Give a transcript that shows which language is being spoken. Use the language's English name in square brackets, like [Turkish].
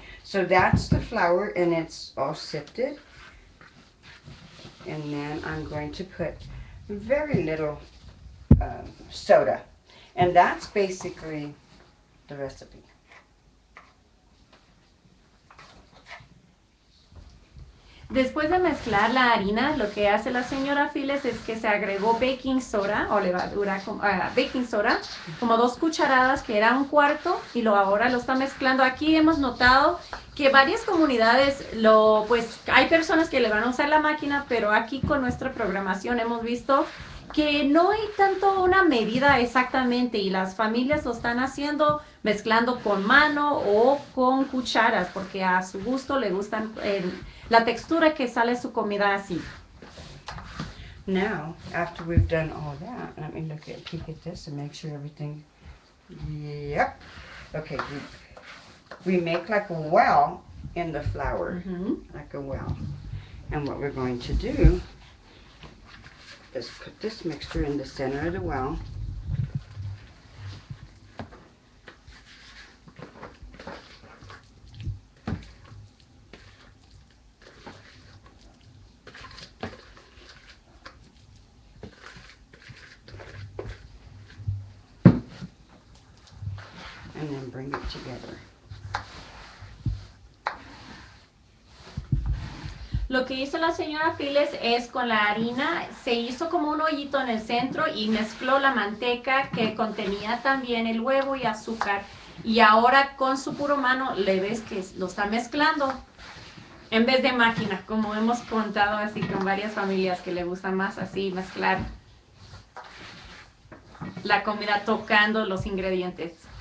[English] So that's the flour, and it's all sifted. And then I'm going to put very little soda. And that's basically the recipe. [Spanish] Después de mezclar la harina, lo que hace la señora Phyllis es que se agregó baking soda o levadura, baking soda, como 2 cucharadas, que era un cuarto, y ahora lo está mezclando. Aquí hemos notado que varias comunidades, pues hay personas que le van a usar la máquina, pero aquí con nuestra programación hemos visto que no hay tanto una medida exactamente y las familias lo están haciendo mezclando con mano o con cucharas porque a su gusto le gustan la textura que sale su comida así. [English] Now, after we've done all that, let me peek at this and make sure everything, yep. Okay, we make like a well in the flour, like a well. And what we're going to do is put this mixture in the center of the well. And then bring it together. [Spanish] Lo que hizo la señora Phyllis es con la harina, se hizo como un hoyito en el centro y mezcló la manteca que contenía también el huevo y azúcar. Y ahora con su puro mano le ves que lo está mezclando en vez de máquina, como hemos contado así con varias familias que le gusta más así mezclar la comida tocando los ingredientes.